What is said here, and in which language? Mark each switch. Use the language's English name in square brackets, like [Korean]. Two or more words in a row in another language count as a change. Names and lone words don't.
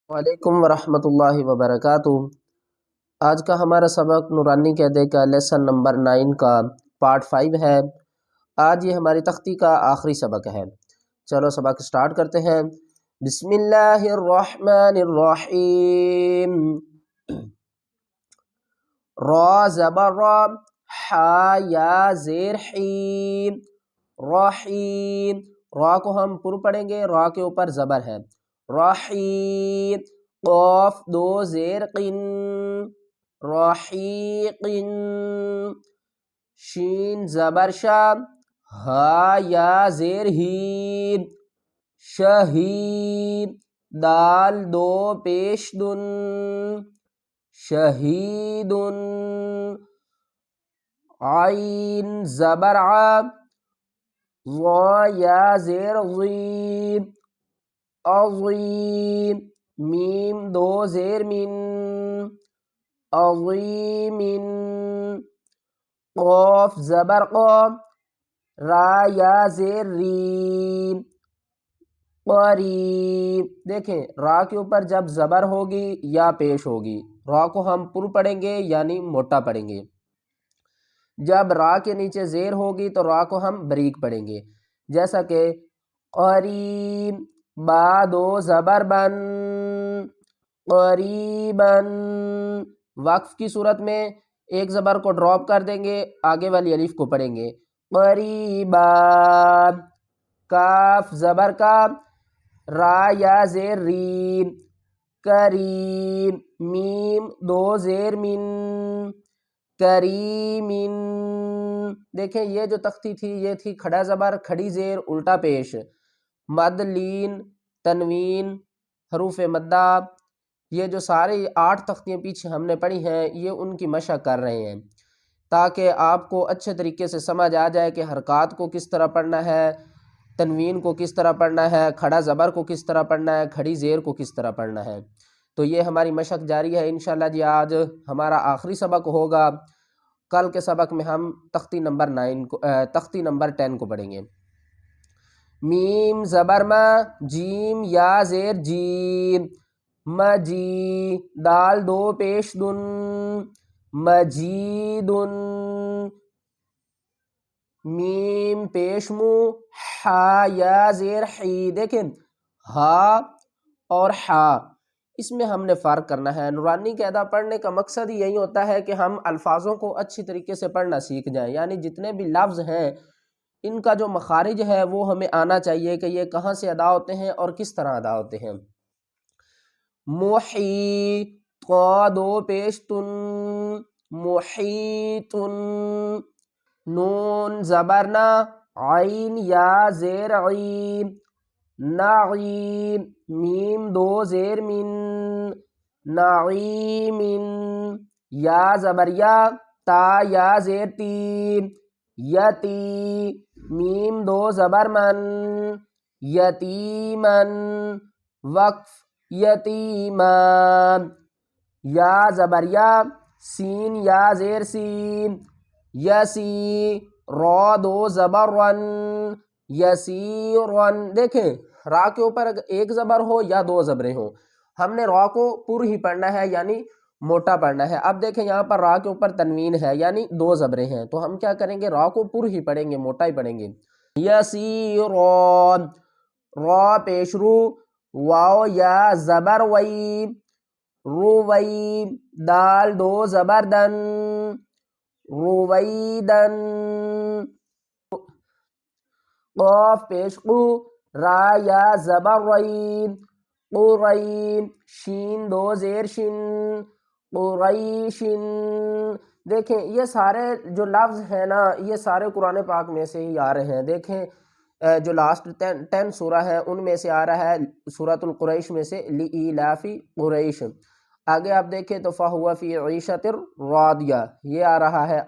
[Arabic] وعلیکم ورحمۃ اللہ وبرکاتہ۔ [Urdu] آج کا ہمارا سبق نورانی قاعدے کا [English] lesson number [Urdu] 9 کا پارٹ 5 ہے۔ آج یہ ہماری تختی کا آخری سبق ہے۔ چلو سبق سٹارٹ کرتے ہیں۔ [Arabic] بسم اللہ الرحمن الرحیم۔ [Urdu] را زبر را، حا یا زیر حی، رحیم۔ را کو ہم پر پڑھیں گے، را کے اوپر زبر ہے، رحیم۔ قاف دو زیر قن، رحیقن۔ شین زبر شا، ہا یا زیر ہی، شہید۔ دال دو پیش دن، شہیدن۔ عین زبر ع، ظا یا زیر ظی، عظیم۔ میم دو زیر من، عظیمن۔ قاف زبر قا، را یا زیر ری، قریب۔ دیکھیں را کے اوپر جب زبر ہوگی یا پیش ہوگی، را کو ہم پر پڑھیں گے یعنی موٹا پڑھیں گے، جب را کے نیچے زیر ہوگی تو را کو ہم بریک پڑھیں گے، جیسا کہ قریب۔ با دو زبر بن، قریباً۔ وقف کی صورت میں ایک زبر کو ڈراپ کر دیں گے، آگے والی الف کو پڑھیں گے، قریبا۔ کاف زبر کا، را یا زیر ری، کریم۔ میم دو زیر من، کریمن۔ دیکھیں یہ جو تختی تھی یہ تھی کھڑا زبر، کھڑی زیر، الٹا پیش، مد، لین، تنوین، حروف مدہ۔ یہ جو سارے 8 تختیاں پیچھے ہم نے پڑھی ہیں یہ ان کی مشق کر رہے ہیں تاکہ آپ کو اچھے طریقے سے سمجھ آ جائے کہ حرکات کو کس طرح پڑھنا ہے، تنوین کو کس طرح پڑھنا ہے، کھڑا زبر کو کس طرح پڑھنا ہے، کھڑی زیر کو کس طرح پڑھنا ہے۔ تو یہ ہماری مشق جاری ہے [Arabic] انشاءاللہ [Urdu] جی۔ آج ہمارا آخری سبق ہوگا، کل کے سبق میں ہم تختی نمبر 10 کو پڑھیں گے۔ میم زبر ما، جیم یا زیر جی، مجی۔ دال دو پیش دن، مجیدن۔ میم پیش مو، ہا یا زیر حی۔ دیکھیں ہا اور ہا اس میں ہم نے فرق کرنا ہے۔ نورانی قاعدہ پڑھنے کا مقصد ہی یہی ہوتا ہے کہ ہم الفاظوں کو اچھی طریقے سے پڑھنا سیکھ جائیں، یعنی جتنے بھی لفظ ہیں ان کا جو مخارج ہے وہ ہمیں آنا چاہیے کہ یہ کہاں سے ادا ہوتے ہیں اور کس طرح ادا ہوتے ہیں۔ محی، قا دو پیش تن، محیطن۔ نون زبر نا، عین یا زیر عین، نعیم۔ میم دو زیر من، نعیمن۔ یا زبر یا، تا یا زیر تی، یتی۔ میم دو زبر من، یتیمن۔ وقف، یتیمان۔ یا زبر یا، سین یا زیر سین، یسی۔ را دو زبر رن، یسیرن۔ دیکھیں را کے اوپر ایک زبر ہو یا دو زبریں ہوں، ہم نے را کو پر ہی پڑھنا ہے یعنی موٹا پڑھنا ہے۔ اب دیکھیں یہاں پر را کے اوپر تنوین ہے یعنی دو زبریں ہیں، تو ہم کیا کریں گے، را کو پر ہی پڑھیں گے، موٹا ہی پڑھیں گے۔ یسیرون۔ را پیش رو، واو یا زبر وی، روی۔ دال دو زبر دن، رویدن۔ قاف پیش قو، را یا زبر رین، قرین۔ شین دو زیر شن، قریشن۔ دیکھیں یہ سارے جو لفظ ہیں نا یہ سارے قرآن پاک میں سے ہی آ رہے ہیں۔ دیکھیں جو لاسٹ 10 سورہ ہے ان میں سے آ رہا ہے، سورۃ القریش میں سے، [Arabic] لإیلاف قریش۔ [Urdu] آگے آپ دیکھیں تو [Arabic] فَهُوَ فِي عِیشَةٍ رَاضِیَةٍ [Urdu] یہ آ رہا ہے۔